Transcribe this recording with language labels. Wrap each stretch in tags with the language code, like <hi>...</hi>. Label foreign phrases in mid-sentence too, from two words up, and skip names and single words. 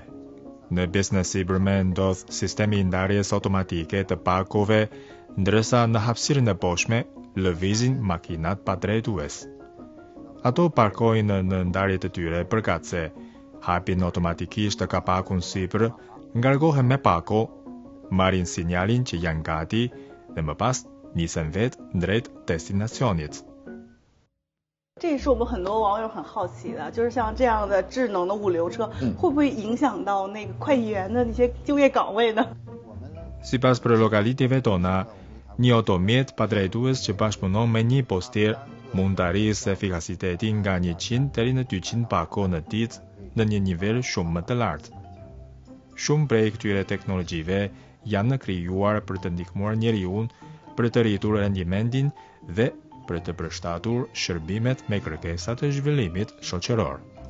<sq>Në pjesën e sipërme ndodh sistemi I ndarjes automatike të pakove, ndërsa në hapësirën e poshtme lëvizin makinat pa drejtues. Ato parkojnë në ndarjet e tyre përkatëse, hapin automatikisht të kapakun sipër, ngarkohen me pako, marrin sinjalin që janë gati dhe më pas nisen vet drejt destinacionit.</sq> <zh>这也是我们很多网友很好奇的，就是像这样的智能的物流车，会不会影响到那个快递员的那些就业岗位呢？</zh> <sq>Sipas për llogaritjeve tona, një automjet pa drejtues që bashkëpunon me një postier mund të arrijë efikasitetin nga 100 deri në 200 pako në ditë në një nivel shumë më të lartë. Shumë prej këtyre teknologjive janë krijuar për të ndihmuar njeriu për të rritur rendimentin dhe për të përshtatur shërbimet me kërkesat e zhvillimit shoqëror.</sq>